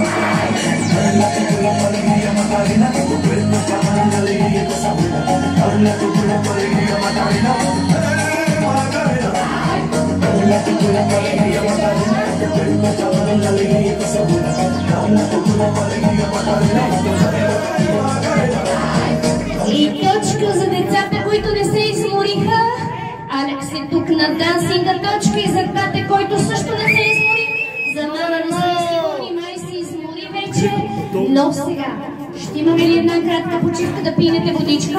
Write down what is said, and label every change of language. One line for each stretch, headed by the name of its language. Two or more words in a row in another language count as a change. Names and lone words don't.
Spanish: Dala tu cuerpo alegría Macarena, que tu cuerpo para dar la alegría y cosas buenas. Dala tu cuerpo alegría Macarena, Macarena. Dala tu cuerpo alegría Macarena, que tu cuerpo para dar la alegría y cosas buenas. Dala tu cuerpo alegría Macarena, Macarena.
Bulgarian: И точка за децата, които не се измориха. Алекс е тук на дансинга. Точка и за тате, който също не се измори. За мама не се измори, май се измори вече. Но сега, ще имаме ли една кратка почивка да пинете водичка?